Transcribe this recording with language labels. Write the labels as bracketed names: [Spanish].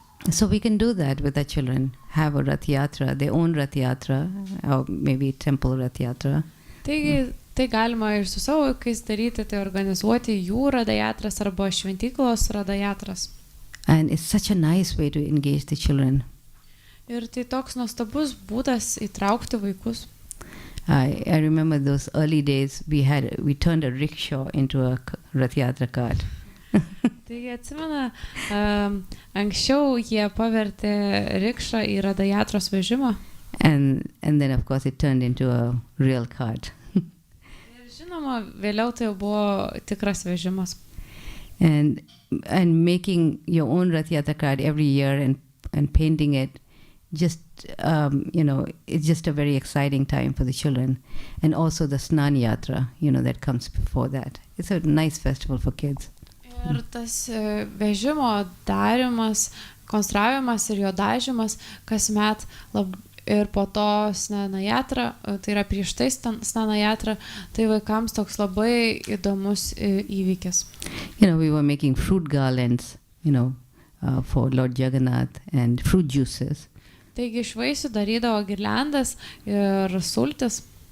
[English] So we can do that with our children. Have a Rath Yatra, their own Rath Yatra, or maybe temple Rath Yatra. [Lithuanian] Taigi, tai galima ir su savo vaikais daryti, tai organizuoti jų radajatras arba šventyklos radajatras. [English] And it's such a nice way to engage the children. [Lithuanian] Ir tai toks nuostabus būdas įtraukti vaikus. [English] I remember those early days we turned a rickshaw into a Rath Yatra cart. [Lithuanian] Taigi atsimena, anksčiau jie pavertė rikšą į radajatros vežimą. [English] And then of course it turned into a real cart. [Lithuanian] Ir žinoma, vėliau tai buvo tikras vežimas. [English] And making your own Rath Yatra cart every year and painting it, just it's just a very exciting time for the children. And also the Snan Yatra, that comes before that. It's a nice festival for kids. [Lithuanian] Ir tas vežimo darimas, konstravimas ir jo dažymas kasmet ir po to Snanajatra, tai yra prieš tai Snanajatra, tai vaikams toks labai įdomus įvykis. [English] We were making fruit garlands, for Lord Jagannath and fruit juices. [Lithuanian] Taigi iš vaisių darydavo girliandas ir sultis.